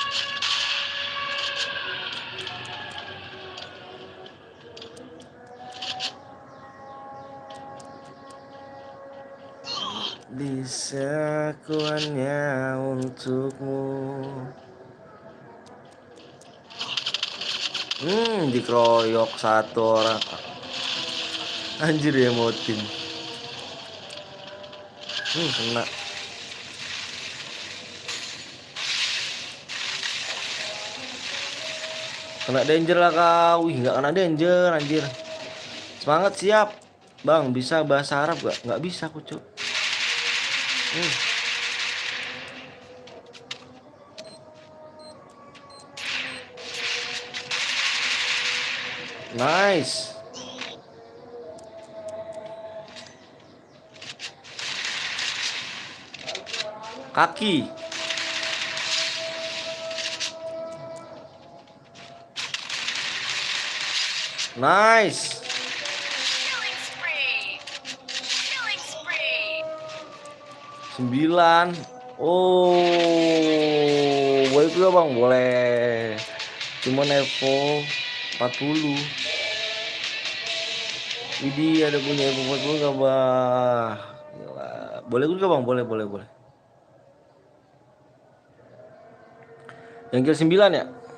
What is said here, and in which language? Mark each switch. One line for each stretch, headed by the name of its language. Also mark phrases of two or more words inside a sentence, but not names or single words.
Indonesian: Bisa ku hanya untukmu. Dikeroyok satu orang. Anjir ya motin. Kena. Kena danger lah kau. Nggak kena danger anjir. Semangat siap. Bang bisa bahasa Arab gak? Nggak bisa aku cuk. Nice. Kaki. Nice.
English: Killing spree.
Indonesian: 9. Oh, boleh juga bang, boleh. Cuma Evo 40. Ini ada punya Evo 40 gak bah? Gila. Boleh juga bang, boleh. Yang kill 9 ya?